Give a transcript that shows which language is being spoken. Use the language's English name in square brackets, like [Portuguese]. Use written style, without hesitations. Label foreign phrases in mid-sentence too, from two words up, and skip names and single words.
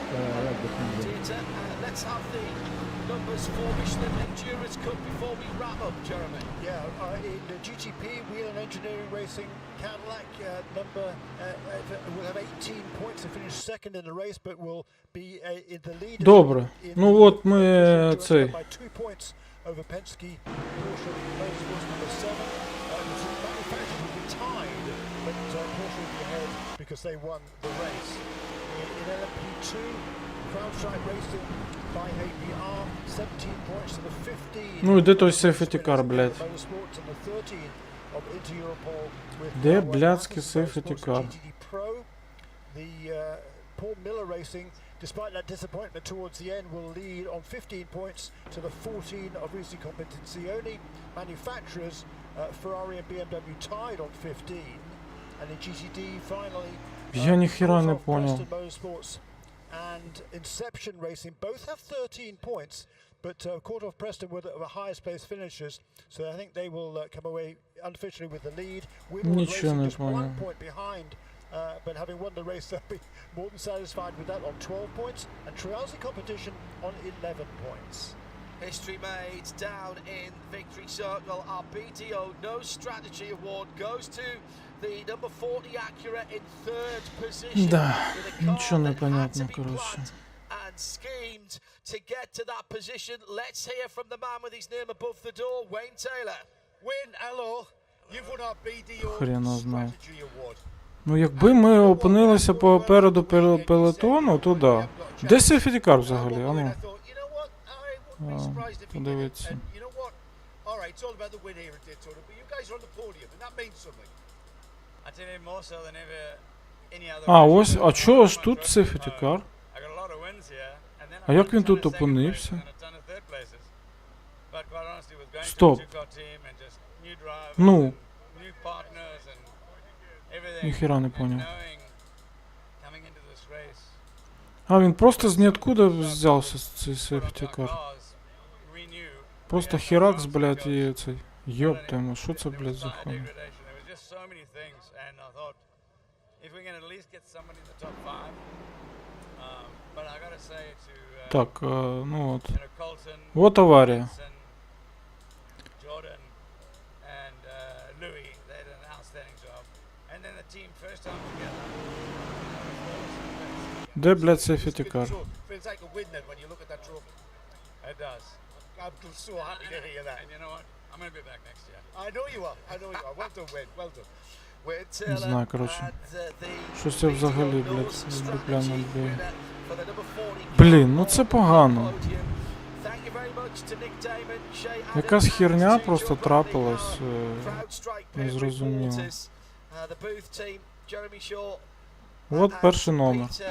[English] Theatre, let's have the numbers for Michelin Endurance Cup before we wrap up, Jeremy. Yeah, in the GTP, Wheel and Engineering Racing, Cadillac will have 18 points to finish second in the race, but will be in the lead. [Ukrainian] Добре. Ну от ми цей. [English] By 2 points over Penske, Porsche Motorsports number 7. The manufacturers will be tied, but Porsche will be ahead because they won the race. In LMP2, CrowdStrike Racing by APR, 17 points to the 15. [Ukrainian] Ну іде той [English] safety car, [Ukrainian] блядь. [English] Motorsports and the 13 of Inter-Europol with [Ukrainian] Де блядський [English] safety car? The Paul Miller Racing, despite that disappointment towards the end, will lead on 15 points to the 14 of Racing Competizione. Manufacturers, Ferrari and BMW tied on 15. And in GTD, finally, [Ukrainian] Я ніхіра не понял. [English] Motorsports and Inception Racing both have 13 points, but Court of Preston were the highest place finishers, so I think they will come away unofficially with the lead. Winwood Racing just 1 point behind, but having won the race, they'll be more than satisfied with that on 12 points, and Trial's competition on 11 points. History made down in Victory Circle. Our BDO No Strategy Award goes to the number 40 Acura in third position. [Ukrainian] Да, нічого не понятно, коротше. [English] And schemed to get to that position. Let's hear from the man with his name above the door, Wayne Taylor. Wayne, hello. You've won our BDO [Ukrainian] Хрена знає. [English] Strategy Award. [Ukrainian] Ну якби ми опинилися попереду пелотону, то да. Де [English] safety car [Ukrainian] взагалі? А ну. Подивіться. [English] All right, it's all about the win here at Daytona, but you guys are on the podium, and that means something. I tell you more so than ever any other. [Ukrainian] А, ось, а чого ж тут [English] safety car? I got a lot of wins here, and then [Ukrainian] А як він тут опинився? Стоп. Ну. Ніхіра не понял. А, він просто з ніоткуда взявся цей [English] safety car. [Ukrainian] Просто херакс, блядь, і цей. Ёптаймо, що це, блядь, за хуйня? [English] if we can at least get somebody in the top 5. But I gotta say to [Ukrainian] Так, ну от. [English] you know, Colton, [Ukrainian] Вот аварія. [English] Benson, Jordan, and Louis, they did an outstanding job. And then the team first time together. [Ukrainian] Де, блядь, [English] safety car? Feels like a win then when you look at that trophy. It does. I'm so happy to hear that. And you know what? I'm gonna be back next year. I know you are. I know you are. Well done, Wayne. Well done. [Ukrainian] Не знаю, коротше. Щось я взагалі, блядь, дупляно б'ю. Блін, ну це погано. Якась херня просто трапилась. Незрозуміло. От перший номер.